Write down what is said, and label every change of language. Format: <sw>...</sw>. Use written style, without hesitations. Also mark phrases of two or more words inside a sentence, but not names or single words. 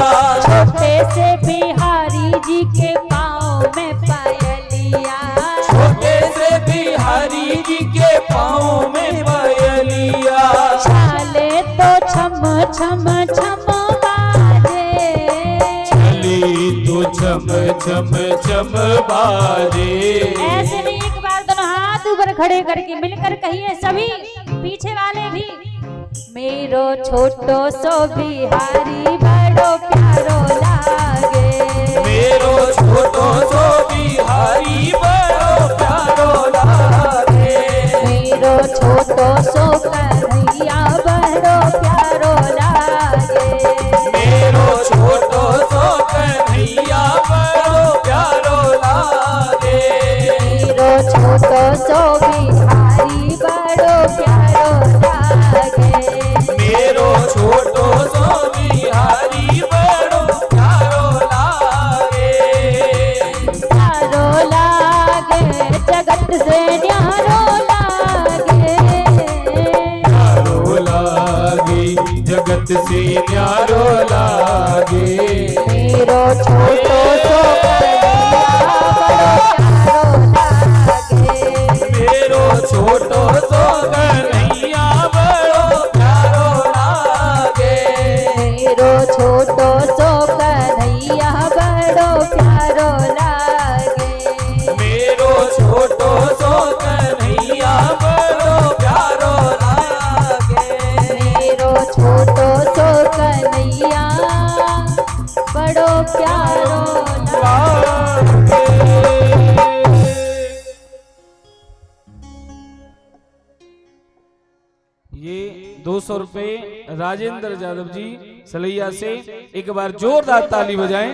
<hi>छोटे से बिहारी जी के पाँव में पायलिया, छोटे से बिहारी जी के पाँव में पायलिया, चाले तो छम छम छम बाजे, चली तो छम छम छम बाजे। ऐसे नहीं, एक बार दोनों हाथ ऊपर खड़े करके मिलकर कहिए सभी पीछे वाले भी,</hi> <bra>मेरो छोटो सो बिहारी बड़ो प्यारो लागे, मेरो छोटो सो बिहारी बड़ो प्यारो लागे, मेरो छोटो सो कन्हैया बड़ो प्यारो लागे, मेरो छोटो सो कन्हैया बड़ो प्यारो लागे, मेरो छोटो सो बिहारी बड़ो प्यारो लागे, मेरो छोटो सो बिहारी बड़ो प्यारो लागे, प्यारो लागे जगत से न्यारो लागे, प्यारो लागे जगत से न्यारो लागे, मेरो छोटो सो कन्हैया बड़ो प्यारो लागे, मेरो छोटो सो कन्हैया बड़ो प्यारो लागे, मेरो छोटो सो कन्हैया बड़ो प्यारो लागे, मेरो छोटो सो कन्हैया बड़ो प्यारो लागे, मेरो छोटो सो कन्हैया बड़ो प्यारो लागे।</bra> <hi>ये 200 रुपए राजेंद्र यादव जी सलैया से, एक बार जोरदार ताली बजाएं।</hi>